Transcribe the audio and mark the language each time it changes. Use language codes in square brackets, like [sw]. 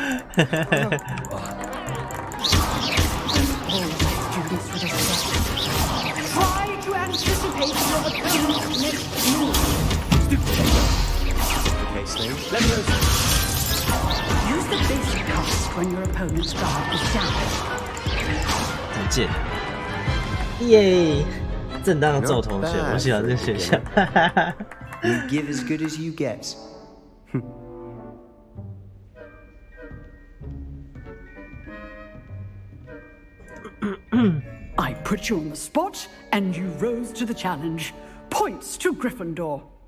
[en] Try to anticipate your opponent's next move. Okay, Snoop. Levioso! Use the basic cast when your opponent's guard is down. 键。耶！ [zh] 正当的揍同学，我喜欢这个选项。 [en] You give as good as you get. I put you on the spot, and you rose to the challenge. Points to Gryffindor.